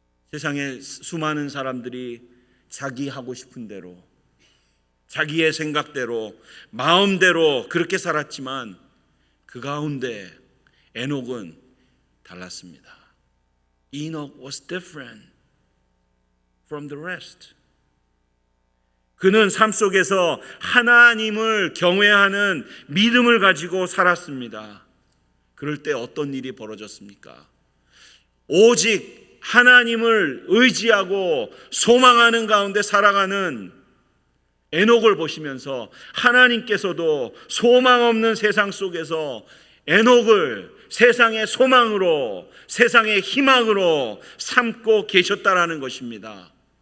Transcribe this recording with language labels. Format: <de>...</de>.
<ko>세상에 수많은 사람들이 자기 하고 싶은 대로, 자기의 생각대로, 마음대로 그렇게 살았지만 그 가운데 에녹은 달랐습니다.</ko> <en>Enoch was different from the rest.</en> <ko>그는 삶 속에서 하나님을 경외하는 믿음을 가지고 살았습니다. 그럴 때 어떤 일이 벌어졌습니까? 오직 하나님을 의지하고 소망하는 가운데 살아가는 에녹을 보시면서 하나님께서도 소망 없는 세상 속에서 에녹을 세상의 소망으로, 세상의 희망으로 삼고 계셨다라는 것입니다.</ko>